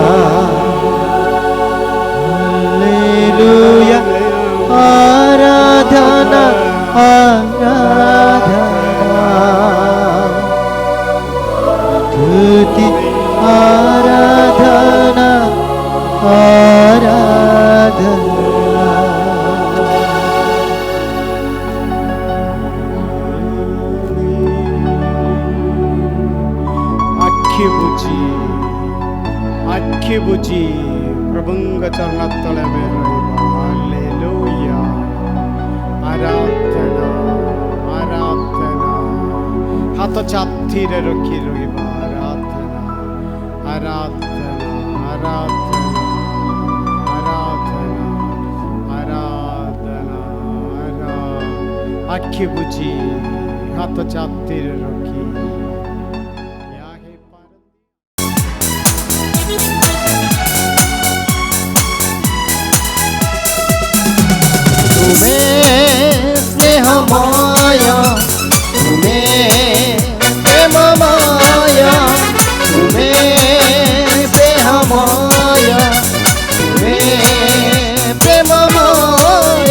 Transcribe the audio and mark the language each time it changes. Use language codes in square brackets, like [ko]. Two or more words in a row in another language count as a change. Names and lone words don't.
[hi] हालेलुया आराधना आराधना, स्तुति आराधना आराधना। [or] ଆଖି ବୁଝି ପ୍ରଭୁଙ୍କ ଚରଣ ତଳେ ଆମେ ରହିବା। ହାଲେଲୁୟା ଆରାଧନା ଆରାଧନା, ହାତ ଛାତିରେ ରଖି ରହିବା। ଆରାଧନା ଆରାଧନା ଆରାଧନା ଆରାଧନା ଆରାଧନା ଆରାଧନା, ଆଖି ବୁଝି ହାତ ଛାତିରେ ରଖି। [hi] स्नेहमय तुम्हें प्रेममय, तुम्हें स्नेहमय तुम्हें प्रेममय।